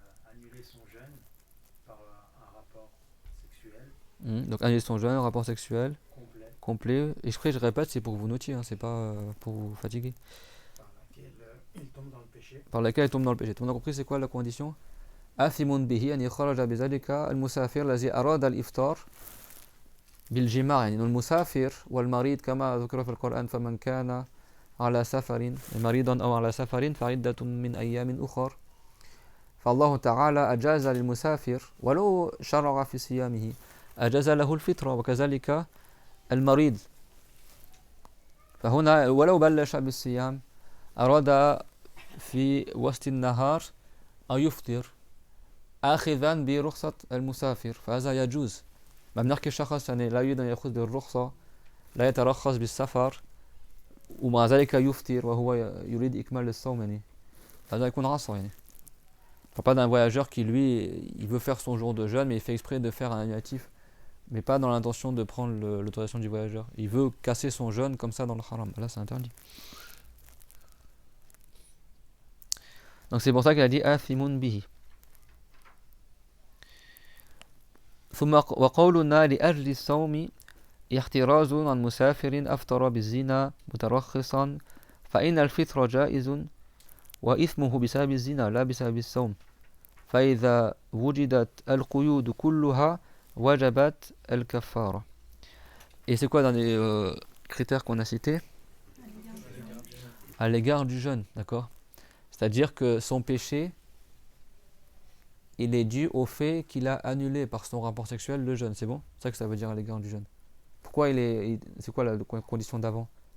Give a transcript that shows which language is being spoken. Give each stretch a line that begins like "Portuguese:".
French: Annuler son jeûne par un rapport sexuel. Donc annuler son jeûne, rapport sexuel complet. Et je répète, c'est pour que vous notiez, hein, c'est pas pour vous fatiguer. Par laquelle il tombe dans le péché. Par laquelle il tombe dans le péché. Tout le monde a compris c'est quoi la condition?
Arabic: آثم به أن يخرج بذلك المسافر الذي أراد الإفطار بالجماع يعني المسافر والمريض كما ذكر في القرآن فمن كان على سفر مريضا أو على سفر فعدة من أيام أخر. فالله تعالى أجاز للمسافر ولو شرع في صيامه أجاز له الفطر وكذلك المريض. فهنا ولو بلش بالصيام أراد في وسط النهار أن يفطر آخذا برخصة المسافر فهذا يجوز. ما بنحكي شخص يعني لا يريد أن يأخذ بالرخصة لا يترخص بالسفر ومع ذلك يفطر وهو يريد إكمال الصوم يعني هذا يكون عصى يعني.
French: Pas d'un voyageur qui lui il veut faire son jour de jeûne mais il fait exprès de faire un annulatif mais pas dans l'intention de prendre l'autorisation du voyageur. Il veut casser son jeûne comme ça dans le haram. Là c'est interdit. Donc c'est pour ça qu'il a dit
Arabic: athimun bihi. ثم وقولنا لأجل الصوم احتراز عن مسافر أفطر بالزنا مترخصا فإن الفطر جائز وإثمه بسبب الزنا لا بسبب الصوم فإذا وجدت القيود كلها وجبت الكفارة.
French: Et c'est quoi dans les critères qu'on a cités? À l'égard du jeûne, d'accord? C'est-à-dire que son péché il est dû au fait qu'il a annulé par son rapport sexuel le jeûne, c'est bon? C'est ça que ça veut dire à l'égard du jeûne. Pourquoi c'est quoi la condition d'avant?